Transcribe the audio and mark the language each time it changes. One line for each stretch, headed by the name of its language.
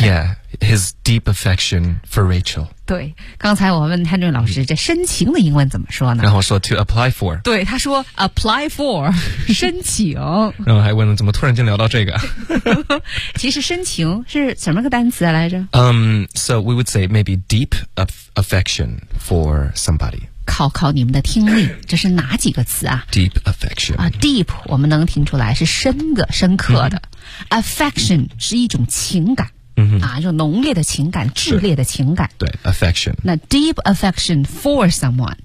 English: Yeah, his deep affection for Rachel.
Chinese: 对，刚才我问 Henry 老师，这深情的英文怎么说呢？然后说
English: to apply for.
Chinese: 对，他说 apply for 申请。然后还问了，怎么突然间聊到这个？其实深情是什么个单词来着？
English: So we would say maybe deep affection for somebody.
Chinese: 考考你们的听力，这是哪几个词啊？
English: Deep affection.
Chinese: Deep, 我们能听出来是深的，深刻的。Mm-hmm. Affection 是一种情感。 Mm-hmm. 啊，就浓烈的情感，炽烈的情感。对， affection.
English: 那 deep affection for someone,、